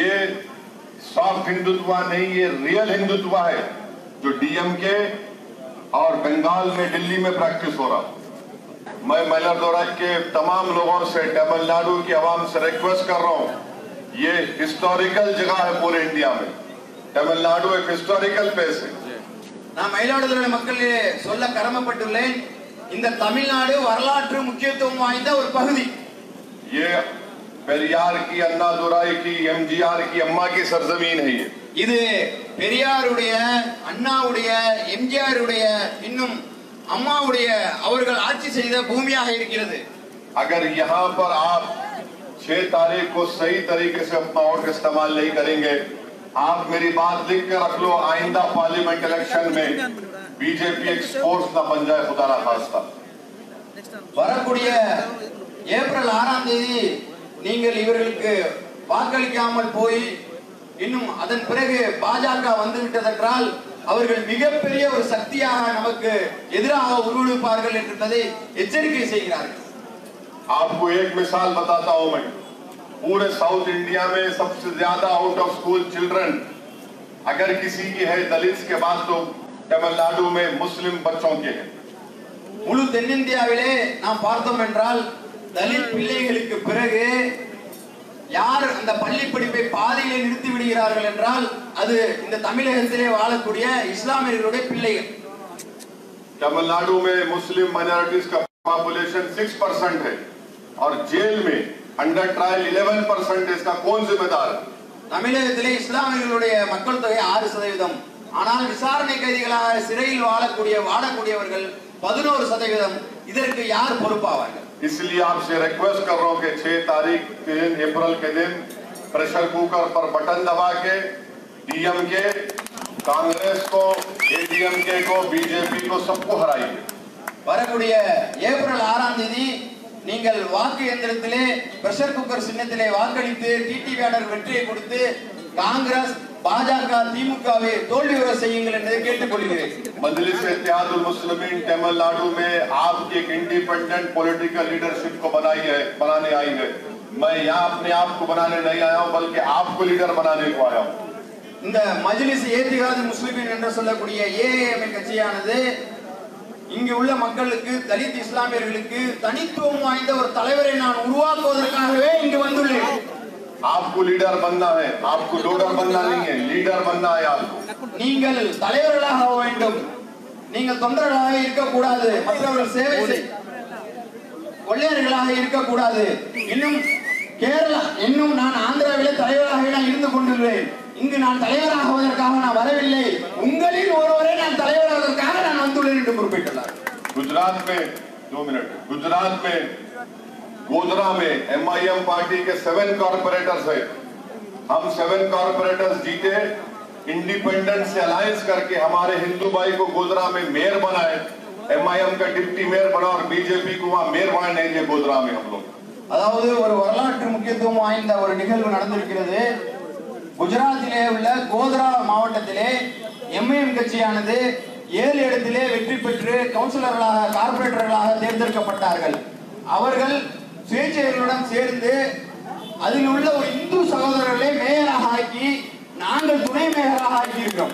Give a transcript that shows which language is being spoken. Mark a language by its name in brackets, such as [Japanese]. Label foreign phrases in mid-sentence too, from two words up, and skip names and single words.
[Hindi] ये सॉफ्ट हिंदुत्व नहीं, ये रियल हिंदुत्व है जो DMK और बंगाल में, दिल्ली में प्रैक्टिस हो रहा। मैं मल्लादुराई के तमाम लोगों से, तमिलनाडु की आवाम से रिक्वेस्ट कर रहा हूं, ये हिस्टोरिकल जगह है पूरे इंडिया में। तमिलनाडु एक [English] historical place [Hindi] है। [Tamil] நான் மயிலாடுதுறை மக்களே சொல்ல கடமைப்பட்டுள்ளேன், இந்த தமிழ்நாடு வரலாற்று முக்கியத்துவம் வாய்ந்த ஒரு பகுதி। [Hindi] ये पेरियार की, अन्नादुराई की, MGR की अम्मा की सरजमीन है। [Tamil] இது பெரியாருடைய, அண்ணாவுடைய, MGRுடைய, இன்னும் அம்மாவுடைய அவர்கள் ஆட்சி செய்த பூமியாக இருக்கிறது। [Hindi] अगर यहाँ पर आप 6 तारीख को सही तरीके से अपना वोट इस्तेमाल नहीं करेंगे, आप मेरी बात लिख के रख लो, आइंदा [English] parliament election [Hindi] में बीजेपी एक स्पोर्ट्स ना बन जाए, खुदा ना खास्ता। [Tamil] வரக்கூடிய ஏப்ரல் 6ஆம் தேதி நீங்கள் இவர்களுக்கு வாக்களிக்காமல் போய் இன்னும் அதன் பிறகு பாஜக வந்துவிட்டதென்றால் அவர்கள் மிகப்பெரிய ஒரு சக்தியாக நமக்கு எதிராக உருவெடுப்பார்கள் என்பதை எச்சரிக்கை செய்கிறார்கள்। [Hindi] आपको एक मिसाल बताता हूं मैं, पूरे साउथ इंडिया में सबसे ज्यादा [English] out of school children [Hindi] अगर किसी की है दलित के बाद तो तमिलनाडु में मुस्लिम बच्चों के हैं। [Tamil] முழு தென்னிந்தியாவிலே நாம் பார்த்தோம் என்றால் தலித் பிள்ளைகளுக்கு பிறகு யார் அந்த பள்ளி படிப்பை பாதியிலே நிறுத்தி விடுகிறார்கள் என்றால் அது இந்த தமிழகத்திலே வாழக்கூடிய இஸ்லாமியர்களுடைய பிள்ளைகள்। [Hindi] तमिलनाडु में [English] Muslim minorities [Hindi] का पॉपुलेशन 6% है और जेल में [English] under trial [Hindi] 11%। इसका कौन जिम्मेदार है? [Tamil] தமிழகத்திலே இஸ்லாமியர்களுடைய மக்கள் தொகை 6%, ஆனால் விசாரணை கைதிகளாக சிறையில் வாழக்கூடியவர்கள் 11%। இதற்கு யார் பொறுப்பாவார்கள்? [Hindi] इसलिए आपसे रिक्वेस्ट कर रहा हूं कि 6 तारीख के दिन अप्रैल के दिन [English] pressure cooker [Hindi] पर बटन दबा के डीएमके, कांग्रेस को, एडीएमके को, बीजेपी को सबको हराइए। [Tamil] வரக்கூடிய ஏப்ரல் 6ஆம் தேதி நீங்கள் வாக்கு எந்திரத்திலே [English] pressure cooker [Tamil] சின்னத்திலே வாக்களித்து டிடிவி ஆனர் வெற்றியை கொடுத்து காங்கிரஸ், பாஜக, திமுகவை தோல்வியுற செய்யுங்கள் என்று கேட்டுக்கொள்கிறேன்। [Hindi] मजलिस इत्तेहादुल मुस्लिमीन तमिलनाडु में आपकी एक [English] independent political leadership [Hindi] को बनाने आई है। मैं यहाँ अपने आप को बनाने नहीं आया हूँ, बल्कि आपको लीडर बनाने को आया हूँ। [Tamil] இந்த மஜ்லிஸ் இத்திஹாதுல் முஸ்லிமீன் என்று சொல்லக்கூடிய ஏஏஎம் கட்சியானது இங்கு உள்ள மக்களுக்கு, தலித் இஸ்லாமியர்களுக்கு தனித்துவம் வாய்ந்த ஒரு தலைவரை நான் உருவாக்குவதற்காகவே இங்கு வந்துள்ளேன்। [Hindi] आपको लीडर बनना है, आपको डोडर बनना नहीं है, लीडर बनना है आपको। [Tamil] நீங்கள் தலைவர்களாக ஆக வேண்டும், நீங்கள் தொண்டர்களாக இருக்கக்கூடாது, மற்றவர்கள் சேவை கொள்ளையர்களாக இருக்கக்கூடாது। இன்னும் நான் ஆந்திராவிலே தலைவராக நான் இருந்து கொண்டுள்ளேன்। இங்கு நான் தலைவராகுவதற்காக நான் வரவில்லை, உங்களில் ஒருவரை நான் தலைவராவதற்காக நான் வந்துள்ளேன் என்று குறிப்பிட்டுள்ளார்। [Hindi] गुजरात में 2 मिनट, गुजरात में गोधरा में एमआईएम पार्टी के 7 कॉर्पोरेटर्स है। हम 7 कॉर्पोरेटर्स जीते, इंडिपेंडेंट से अलायंस करके हमारे हिंदू भाई को गोधरा में मेयर बनाए, एमआईएम का [English] deputy mayor [Hindi] बना और बीजेपी को वहां मेयर बनाए नहीं दिए गोधरा में हम लोग। [Tamil] அதாவது ஒரு வரலாற்று முக்கியத்துவம் வாய்ந்த ஒரு நிகழ்வு நடந்திருக்கிறது। குஜராத்திலே உள்ள கோத்ரா மாவட்டத்திலே எம்ஐஎம் கட்சியானது 7 இடத்திலே வெற்றி பெற்று கவுன்சிலர்களாக, கார்பரேட்டர்களாக தேர்ந்தெடுக்கப்பட்டார்கள்। அவர்கள் சுயேட்சையர்களுடன் சேர்ந்து அதில் உள்ள ஒரு இந்து சகோதரர்களை மேயராக ஆக்கி நாங்கள் துணை மேயராக ஆக்கி இருக்கிறோம்।